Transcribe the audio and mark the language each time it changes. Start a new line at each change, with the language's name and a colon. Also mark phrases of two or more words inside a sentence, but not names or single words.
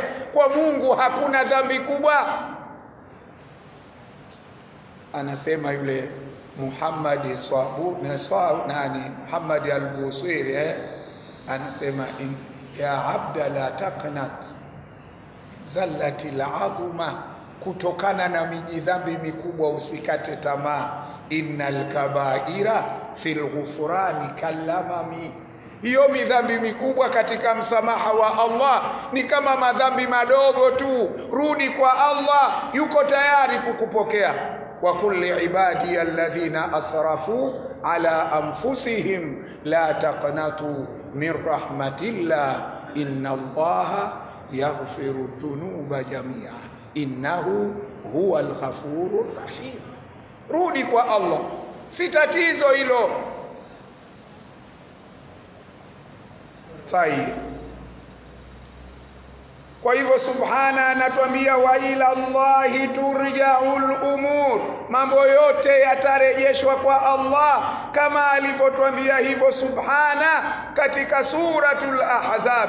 Swahili: Kwa Mungu hakuna dhambi kubwa. Anasema yule Muhammad Muhammad al-Busiri, anasema
Arabic: يا عبد لا تقنط زلة العظمى,
Swahili: kutokana na mijidhambi mikubwa usikate tamaa.
Arabic: إن الكبائر في الغفران كاللمم,
Swahili: hiyo midhambi mikubwa katika msamaha wa Allah ni kama madhambi madogo tu. Rudi kwa Allah, yuko tayari kukupokea.
Arabic: وكل عبادي الذين أسرفوا على أنفسهم لا تقنطوا من رحمة الله إن الله يغفر الذنوب جميعا إنه هو الغفور الرحيم.
Swahili: Rudi kwa Allah, si tatizo hilo. Sahihi. Kwa hivyo subhana anatuambia
Arabic: وإلى الله ترجع الأمور,
Swahili: mambo yote yatarejeshwa kwa Allah, kama alivyotuambia hivyo subhana katika suratul Ahzab.